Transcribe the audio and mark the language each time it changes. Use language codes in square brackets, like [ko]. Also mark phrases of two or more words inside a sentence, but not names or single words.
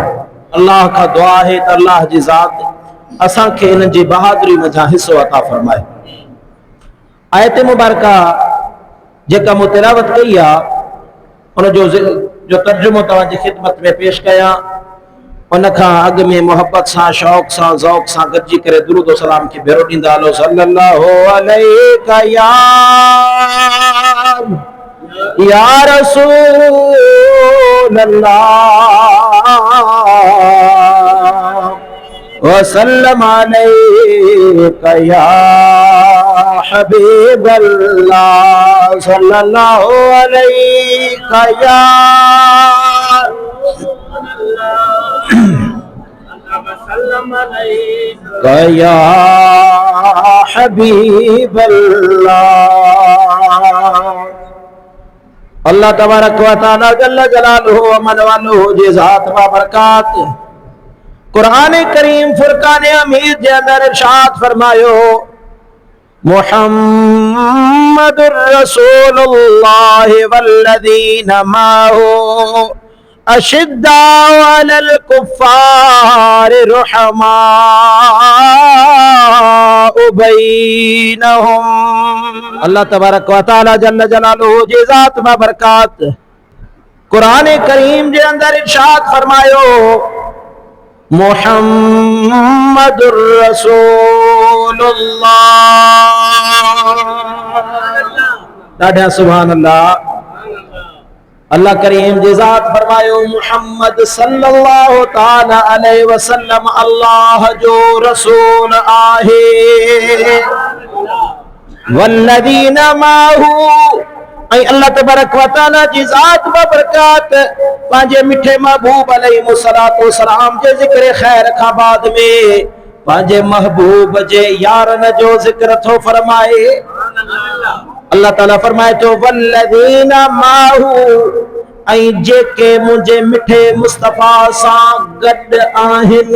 [sd] अल्लाह खां दुआ आहे त अल्लाह जी ज़ात असांखे इन्हनि जी बहादुरी मथां हिसो अता फरमाए। आयत मुबारका जेका मूं तिलावत कई आहे उनजो जो तर्जुमो तव्हांजी खिदमत में पेश कयां उन खां अॻु में मोहब्बत सां शौक़ सां ज़ौक़ सां गॾिजी करे दुरूद सलाम खे भेरो ॾींदा हलो [ar] صلى الله عليك يا رسول الله وسلم عليك يا حبيب الله صلى الله عليك يا يا حبيب الله. الله تبارك و تعالى جل جلاله و من والاه [sd] जी ज़ात बाबरकात कुरान करीम फुरकान हमीद जे अंदर इरशाद फरमायो [ar] محمد رسول الله والذين معه أشداء على الكفار رحماء بينهم. الله تبارك و تعالى جل جلاله [sd] जी ज़ात बाबरकात कुरान करीम जे अंदर इरशाद फरमायो [ar] محمد رسول الله. [sd] ॾाढा [ar] سبحان الله. [sd] अल्लाह करीम जी ज़ात फरमायो मुहम्मद [ar] صلى الله تعالى عليه وسلم [sd] अल्लाह जो रसूल आहे। [ar] والذين معه [sd] ऐं [ar] الله تبارك و تعالى [sd] जी ज़ात बाबरकात पंहिंजे मिठे महबूब [ar] عليه الصلاة والسلام [sd] जे ज़िक्र ख़ैर खां बाद में पंहिंजे महबूब जे यारन जो ज़िक्र थो फरमाए। अल्लाह ताला फरमाए थो [ar] والذين معه [sd] ऐं जेके मुंहिंजे मिठे मुस्तफ़ा सां गॾु आहिनि।